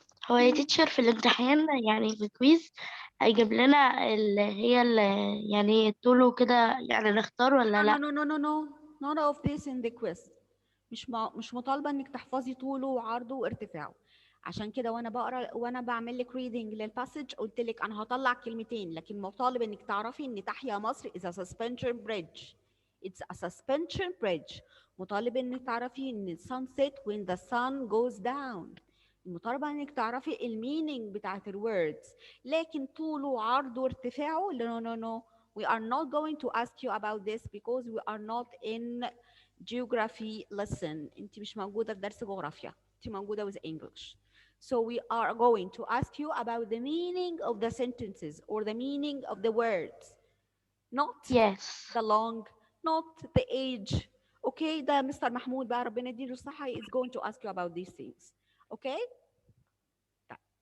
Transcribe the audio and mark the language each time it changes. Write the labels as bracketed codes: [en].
[ar] هو يا تيتشر في الامتحان يعني في الكويز هيجيب لنا يعني طوله كده يعني نختار ولا لا؟ [en] No. None of this in the quiz. [ar] مش مطالبة انك تحفظي طوله وعرضه وارتفاعه. عشان كده وانا بقرا وانا بعمل لك ريدنج للباسج قلت لك انا هطلع كلمتين، لكن مطالب انك تعرفي ان تحيا مصر [en] is a suspension bridge. It's a suspension bridge. [ar] مطالب انك تعرفي ان [en] sunset when the sun goes down. [ar] مطالبة انك تعرفي المينينج بتاعت الوردز، لكن طوله وعرضه وارتفاعه [en] no no no. We are not going to ask you about this because we are not in geography lesson. [ar] انت مش موجودة في درس جغرافيا، انت موجودة [en] with English. So we are going to ask you about the meaning of the sentences or the meaning of the words, not Yes. the long, not the age. Okay, [ar] ده مستر محمود بقى ربنا يديله الصحة [en] is going to ask you about these things. [ar] Okay. طيب.